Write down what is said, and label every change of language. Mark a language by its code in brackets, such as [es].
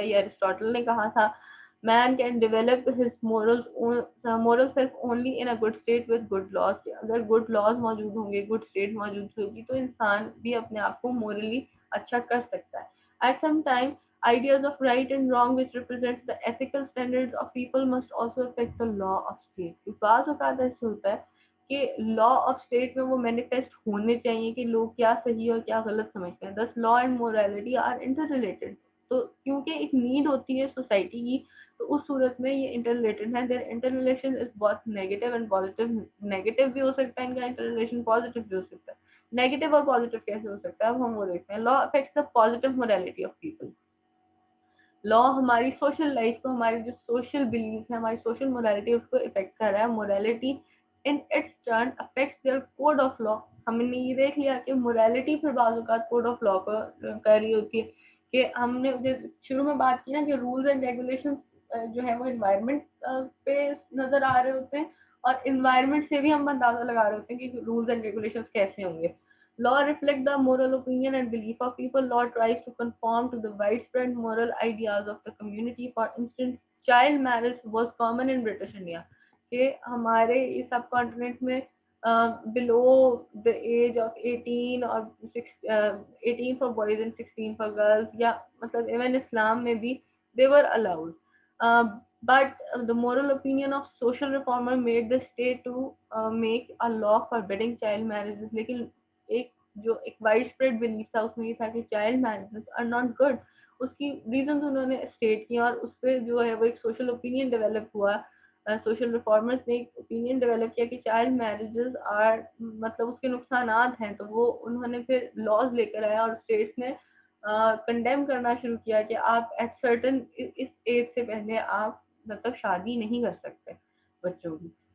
[ur] یہ ایرسٹوٹل نے کہا تھا [en] man can develop his moral self only in a good state with good laws. [ur] اگر good laws موجود ہوں گے, good state موجود ہوگی تو انسان بھی اپنے آپ کو morally اچھا کر سکتا ہے. [en] At some time ideas of right and wrong which represents the ethical standards of people must also affect the law of state. [ur] بعض اوقات ایسے ہوتا ہے کہ لا آف اسٹیٹ میں وہ مینیفیسٹ ہونے چاہیے کہ لوگ کیا صحیح اور کیا غلط سمجھتے ہیں. [en] thus law and morality are interrelated. [ur] تو کیونکہ ایک نیڈ ہوتی ہے سوسائٹی کی تو اس صورت میں یہ انٹر ریلیٹڈ ہے. [en] Their interrelation is بہت negative and positive. [ur] نیگیٹو بھی ہو سکتا ہے ان کا انٹر ریلیشن, پازیٹیو بھی ہو سکتا ہے. نیگیٹو اور پازیٹیو کیسے ہو سکتا ہے اب ہم وہ دیکھتے ہیں. [en] Law affects the positive morality of people. [ur] لا ہماری سوشل لائف کو, ہماری جو سوشل بلیف ہے, ہماری سوشل موریلٹی اس کو افیکٹ کر رہا ہے. [en] Morality in its turn affects their code of law. [ur] ہم نے یہ دیکھ لیا کہ موریلٹی پھر بعض اوقات کوڈ آف لا کو کر رہی ہوتی ہے کہ ہم نے شروع میں بات کی نا کہ رولز اینڈ ریگولیشن جو ہے وہ انوائرمنٹ پہ نظر آ رہے ہوتے ہیں اور انوائرمنٹ سے بھی ہم اندازہ لگا رہے ہوتے ہیں کہ رولز اینڈ ریگولیشن کیسے ہوں گے. [en] Law reflects the moral opinion and belief of people. Law tries to conform to the widespread moral ideas of the community. For instance, child marriage was common in British India. [ur] کہ ہمارے سب continent میں [en] below the age of 18 اور 18 for boys and 16 for girls, [ur] یا مطلب even اسلام میں بھی [en] they were allowed. But the moral opinion of social reformer made the state to make a law forbidding child marriages. [ur] لیکن ایک جو ایک وائڈ اسپریڈ بلیف تھا اس میں یہ تھا کہ [en] Child marriages are not good. [ur] اس کی ریزنز انہوں نے اسٹیٹ کی اور اس پہ جو ہے وہ ایک سوشل اوپینین ڈیولپ ہوا. سوشل ریفارمرز نے ایک اوپینین ڈیولپ کیا کہ چائلڈ میرجز آر مطلب اس کے نقصانات ہیں, تو وہ انہوں نے پھر لاز لے کر آیا اور اسٹیٹس نے کنڈیم کرنا شروع کیا کہ آپ ایٹ سرٹن اس ایج سے پہلے آپ مطلب شادی نہیں کر سکتے بچوں کی.